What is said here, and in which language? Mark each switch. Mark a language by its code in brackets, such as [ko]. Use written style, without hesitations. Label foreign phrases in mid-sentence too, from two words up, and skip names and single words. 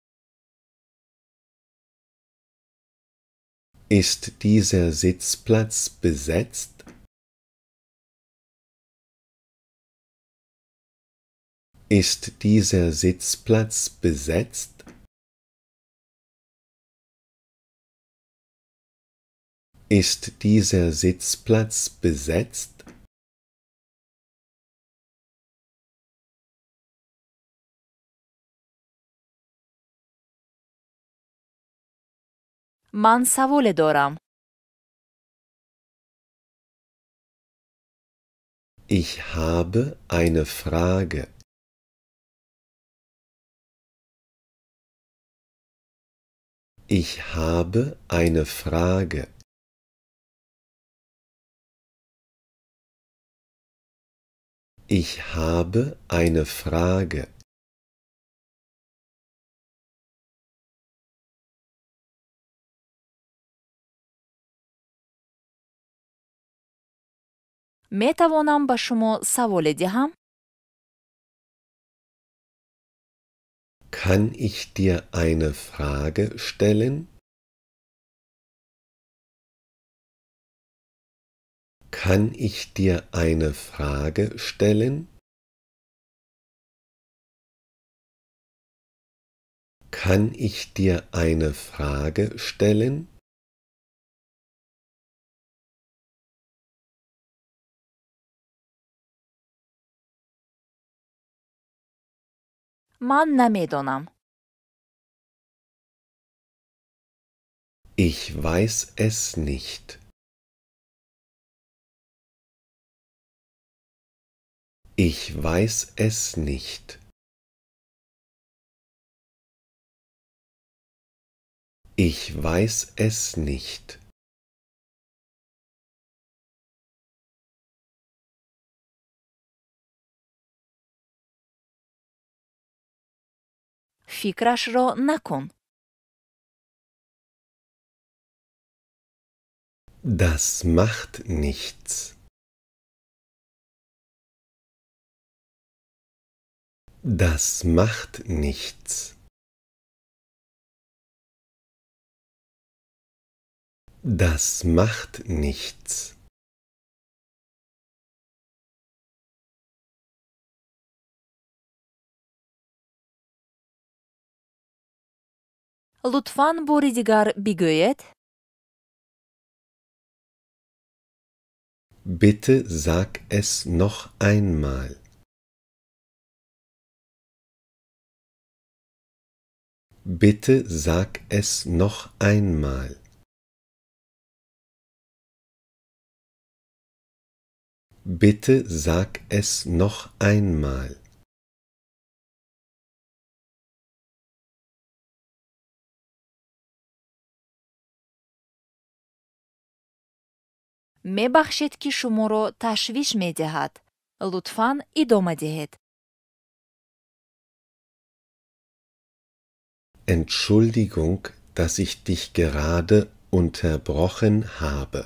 [de] Ist dieser Sitzplatz besetzt? Ist dieser Sitzplatz besetzt? Ist dieser Sitzplatz besetzt? [tg] ман саволе дорам. [de] Ich habe eine Frage. Ich habe eine Frage. Ich habe eine Frage. [tg] метавонам ба шумо саволе диҳам? [de] Kann ich dir eine Frage stellen? Kann ich dir eine Frage stellen? Kann ich dir eine Frage stellen? [tg] ман намедонам. [de] Ich weiß es nicht. Ich weiß es nicht. Ich weiß es nicht. [fa] فکرش را نکن. [de] Das macht nichts. Das macht nichts. Das macht nichts. [fa] لطفاً باری دیگر بگوید. [de] Bitte sag es noch einmal. Bitte sag es noch einmal. Bitte sag es noch einmal. [fa] مبخشید که شما را تشویش می دهد. لطفاً ادامه دهید. [de] Entschuldigung, dass ich dich gerade unterbrochen habe.